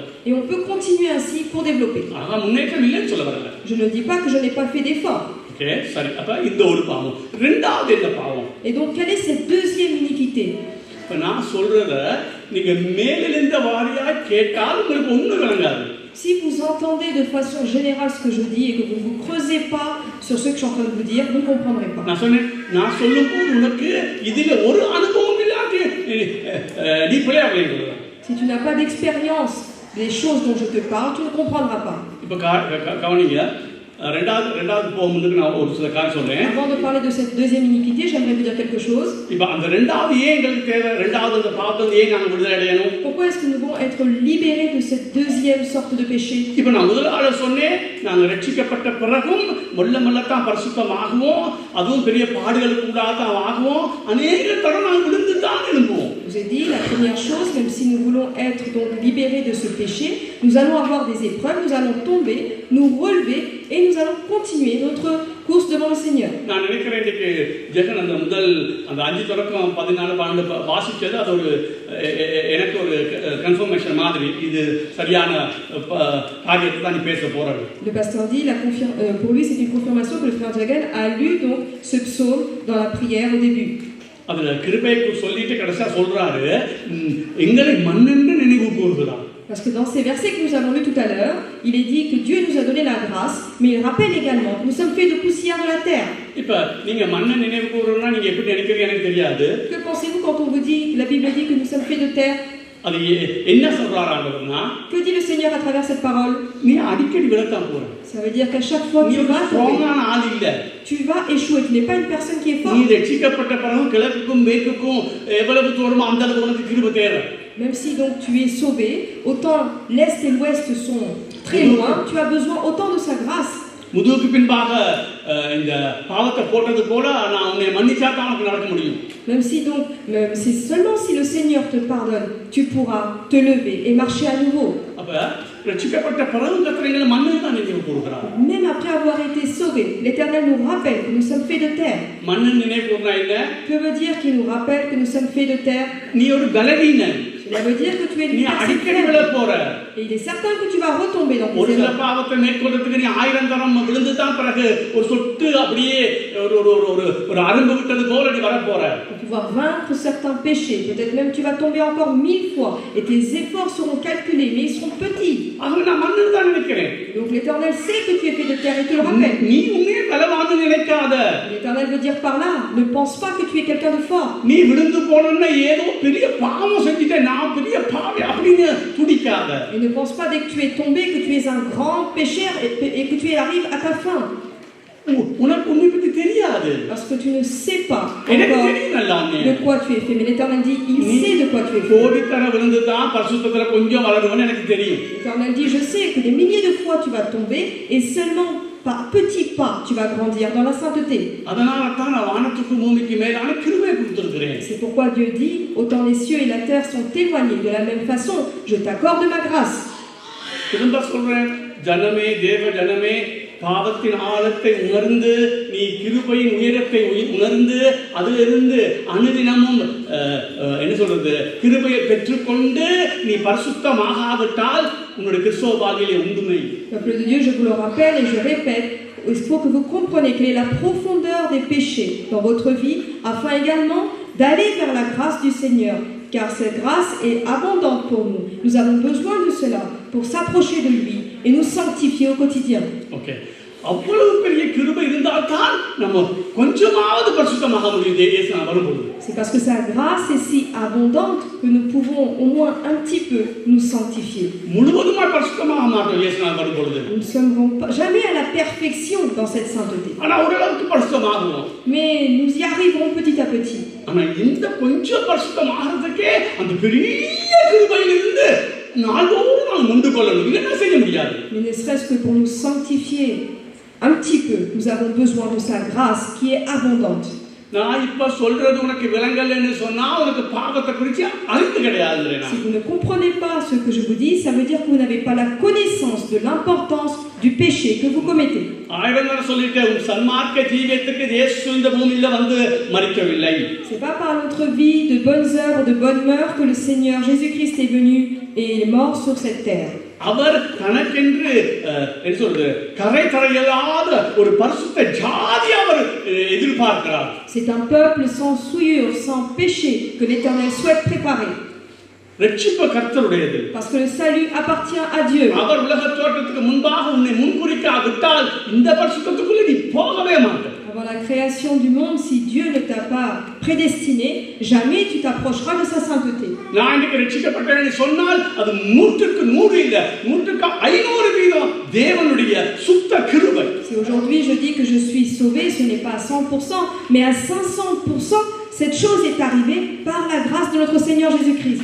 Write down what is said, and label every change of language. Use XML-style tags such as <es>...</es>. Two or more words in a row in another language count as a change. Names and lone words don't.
<fr>Et on peut continuer ainsi pour développer.</fr> <ta>ஆனா முன்னேற்றம் இல்லைன்னு சொல்ல வரல.</ta> <fr>Je ne dis pas que je n'ai pas fait d'effort.</fr> <ta>ஓகே சரி அப்ப இந்த ஒரு பாவம். இரண்டாவது என்ன பாவம்?</ta> <fr>Et donc quelle est cette deuxième iniquité?</fr> <ta>இப்ப நான் சொல்றத நீங்க மேலிருந்து வாரியா கேட்டால் உங்களுக்கு ஒண்ணும் விளங்காது.</ta> <fr>Si vous entendez de façon générale ce que je dis et que vous ne vous creusez pas sur ce que je suis en train de vous dire, vous ne comprendrez pas.</fr> <ta>நான் சொல்லும்போது உனக்கு இதுல ஒரு அனுபவம் இல்லாட்டி நீ பிள்ளை அப்படிங்கிறது.</ta> <fr>Si tu n'as pas d'expérience des choses dont je te parle, tu ne comprendras pas.</fr> <ta>இப்ப கவனிங்க ரெண்டாவது போகும்போது நான் ஒரு சில காரியம் சொல்றேன்.</ta> <fr>Avant de parler de cette deuxième iniquité, j'aimerais vous dire quelque chose.</fr> <ta>இப்ப அந்த ரெண்டாவது ஏன் எங்களுக்கு தேவை? ரெண்டாவது அந்த பாவத்தை ஏன் நாங்க விடுதலை அடையணும்?</ta> <fr>Pourquoi est-ce que nous devons être libérés de cette deuxième sorte de péché?</fr> <ta>இப்ப நான் முதல்ல சொன்னேன் நாங்க ரட்சிக்கப்பட்ட பிறகும் மெல்லத்தான் பரிசுத்தமாகுவோம். அதுவும் பெரிய பாடுகளுக்கு கூடாதான் ஆகுவோம். அநேக தடவை நாங்கள் விழுந்து தான் எழும்புவோம்.</ta> <fr>vous ai dit, la première chose, même si nous voulons être donc libérés de ce péché, nous allons avoir des épreuves, nous allons tomber, nous relever et nous allons continuer notre course devant le Seigneur.</fr> <ta>நான் நினைக்கிறேன் இன்னைக்கு ஜெகன் அந்த முதல் அந்த 5 தொடக்கம் 14 ஆண்டு வாசிச்சது அது ஒரு எனக்கு ஒரு கன்ஃபர்மேஷன் மாதிரி இது சரியான காரியத்தை தான் நீ பேச போறாரு.</ta> <fr>Le pasteur dit, pour lui c'est une confirmation que le frère Jagan a lu donc ce psaume dans la prière au début.</fr> <ta>அதுல கிருபையை சொல்லிட்டு கடைசியா சொல்றாரு எங்களை மண்ணென்று நினைவு கூறுகிறார்.</ta> <fr>Parce que dans ces versets que nous avons lus tout à l'heure, il est dit que Dieu nous a donné la grâce, mais il rappelle également que nous sommes faits de poussière de la terre.</fr> <ta>இப்ப நீங்க மண்ணை நினைவு கூறுறோம்னா நீங்க எப்படி நினைக்கிறீங்க எனக்கு தெரியாது.</ta> <fr>Que pensez-vous quand on vous dit, la Bible dit que nous sommes faits de terre?</fr> <ta>அது என்ன சொல்றாரு ஆண்டவர்னா?</ta> <fr>Que dit le Seigneur à travers cette parole?</fr> <ta>நீ அடிக்கடி விழத்தான் போற.</ta> <fr>Ça veut dire qu'à chaque fois que tu vas</fr> <ta>ஸ்ட்ராங்கான ஆள் இல்ல.</ta> <fr>Tu vas échouer, tu n'es pas une personne qui est forte.</fr> <ta>நீ ரட்சிக்கப்பட்ட பிறகு கிழக்குக்கும் மேற்குக்கும் எவ்வளவு தூரமோ அந்த அளவுக்கு உனக்கு கிருபை தேவை.</ta> <fr>Même si donc tu es sauvé, autant l'est et l'ouest sont très loin, tu as besoin autant de sa grâce.</fr> <ta>முதுகுக்கு பின்பாக இந்த பாவத்தை போட்டது போல நான் உன்னை மன்னிச்சா தான் உனக்கு நடக்க முடியும்.</ta> <fr>Même si donc, c'est seulement si le Seigneur te pardonne, tu pourras te lever et marcher à nouveau.</fr> <ta>அப்ப ரட்சிக்கப்பட்ட பிறகு கர்த்தர் மண்ணை தான் நினைவு கூறுகிறார்.</ta> <fr>Même après avoir été sauvé, l'Éternel nous rappelle que nous sommes faits de terre.</fr> <ta>மண்ணை நினைவு கூறுனா என்ன?</ta> <fr>Que veut dire qu'il nous rappelle que nous sommes faits de terre?</fr> <ta>நீ ஒரு பலவீனன்.</ta> <fr>Cela veut dire que tu es</fr> <ta>நீ அடிக்கடி விழ போற.</ta> <fr>Et il est certain que tu vas retomber dans tes</fr> <ta>ஒரு சில</ta> <fr>erreurs.</fr> <ta>பாவத்தை மேற்கொள்றதுக்கு நீ 1000 தரம் விழுந்து தான் பிறகு ஒரு சொட்டு அப்படியே ஒரு அரும்பு விட்டது போல நீ வர போற.</ta> <fr>Pour pouvoir vaincre certains péchés, peut-être même tu vas tomber encore 1000 fois et tes efforts seront calculés, mais ils seront petits.</fr> <ta>ஆக நான் மண்ணை தான் நினைக்கிறேன்.</ta> <fr>Donc l'Éternel sait que tu es fait de terre et te le rappelle.</fr> <ta>நீ உன்னை பலவான்னு நினைக்காத.</ta> <fr>L'Éternel veut dire par là, ne pense pas que tu es quelqu'un de fort.</fr> <ta>நீ விழுந்து போனன்னா ஏதோ பெரிய பாவம் செஞ்சிட்டே நான் பெரிய பாவி அப்படின்னு துடிக்காத.</ta> <fr>Et ne pense pas dès que tu es tombé que tu es un grand pécheur et que tu arrives à ta fin.</fr> <ta>உனக்கு உன்னை பத்தி தெரியாது.</ta> <fr>Parce que tu ne sais pas</fr> <ta>எனக்கு</ta> <fr>encore</fr> <ta>தெரியும்ல உன்னை.</ta> <fr>de quoi tu es fait. Mais l'Éternel dit, il sait de quoi tu es fait.</fr> <ta>கோடித்தர விழுந்து தான் பரிசுத்தத்துல கொஞ்சம் வளருவேன்னு எனக்கு தெரியும்.</ta> <fr>L'Éternel dit, je sais que des milliers de fois tu vas tomber et seulement par petits pas tu vas grandir dans la sainteté.</fr> <ta>அதனால தான் நான் வானத்துக்கு பூமிக்கு மேலான கிருபையை கொடுத்திருக்கிறேன்.</ta> <fr>C'est pourquoi Dieu dit, autant les cieux et la terre sont éloignés, de la même façon, je t'accorde ma grâce.</fr> <ta>திரும்ப சொல்றேன், ஜனமே தேவ ஜனமே பாவத்தின் ஆழத்தை உணர்ந்து நீ கிருபையின் உயரத்தை உணர்ந்து அதிலிருந்து அனுதினமும் என்ன சொல்றது கிருபையை பெற்றுக்கொண்டு நீ பரிசுத்தமாகாவிட்டால் உன்னுடைய கிறிஸ்தவ வாழ்க்கையிலே உண்டுமை.</ta> <fr>Peuple de Dieu, je vous le rappelle et je répète, il faut que vous compreniez quelle est la profondeur des péchés dans votre vie, afin également d'aller vers la grâce du Seigneur, car cette grâce est abondante pour nous. Nous avons besoin de cela pour s'approcher de lui et nous sanctifier au quotidien. Okay.</fr> <ta>அவ்வளவு பெரிய கிருபை இருந்தால் தான் நம்ம கொஞ்சமாவது பரிசுத்தமாக முடியுது இயேசு வரும்போது.</ta> <fr>C'est parce que sa grâce est si abondante que nous pouvons au moins un petit peu nous sanctifier.</fr> <ta>முழுவதுமாக பரிசுத்தமாக மாட்டோம் இயேசு வரும்போது.</ta> <fr>Nous ne sommes jamais à la perfection dans cette sainteté.</fr> <ta>ஆனா ஓரளவுக்கு பரிசுத்தமாகுவோம்.</ta> <fr>Mais nous y arriverons petit à petit.</fr> <ta>ஆனா இந்த கொஞ்சம் பரிசுத்தமாகிறதுக்கே அந்த பெரிய கிருபையிலிருந்து நாளோடு நாம் முண்டு கொள்ளணும். என்ன செய்ய முடியாது.</ta> <fr>Mais ne serait-ce que pour nous sanctifier un petit peu, nous avons besoin de sa grâce qui est abondante.</fr> <ta>நான் இப்ப சொல்றது உனக்கு விளங்கலன்னு சொன்னா உனக்கு பாவத்தை குறித்து அறிவு கிடையாது.</ta> <fr>Si vous ne comprenez pas ce que je vous dis, ça veut dire que vous n'avez pas la connaissance de l'importance du péché que vous commettez.</fr> <ta>ஆயிரங்கள்ல சொல்லிட்டேன், உன் சன்மார்க்க ஜீவியத்துக்கு இயேசு இந்த பூமியில வந்து மரிக்கவில்லை.</ta> <fr>C'est pas par notre vie de bonnes œuvres, de bonnes mœurs que le Seigneur Jésus-Christ est venu et est mort sur cette terre.</fr> <ta>அவர் தனக்கென்று என்ன சொல்றது கரை தரையில்லாத ஒரு பரிசுத்த ஜாதி அவர் எதிர்பார்க்கிறார்.</ta> <fr>C'est un peuple sans souillure, sans péché que l'Éternel souhaite préparer.</fr> <ta>ரட்சிப்பு கர்த்தருடையது.</ta> <fr>Parce que le salut appartient à Dieu.</fr> <ta>அவர் உலக தோற்றத்துக்கு முன்பாக உன்னை முன்குறிக்காவிட்டால் இந்த பரிசுத்தத்துக்குள்ள நீ போகவே மாட்டாய்.</ta> <fr>Avant la création du monde, si Dieu ne t'a pas prédestiné, jamais tu t'approcheras de sa sainteté.</fr> <ta>நான் இன்னைக்கு ரட்சிக்கப்பட்டேன்னு சொன்னால் அது 100% இல்ல, 100% தேவனுடைய சுத்த கிருபை.</ta> <fr>Si aujourd'hui je dis que je suis sauvé, ce n'est pas à 100%, mais à 500%, cette chose est arrivée par la grâce de notre Seigneur Jésus-Christ.</fr>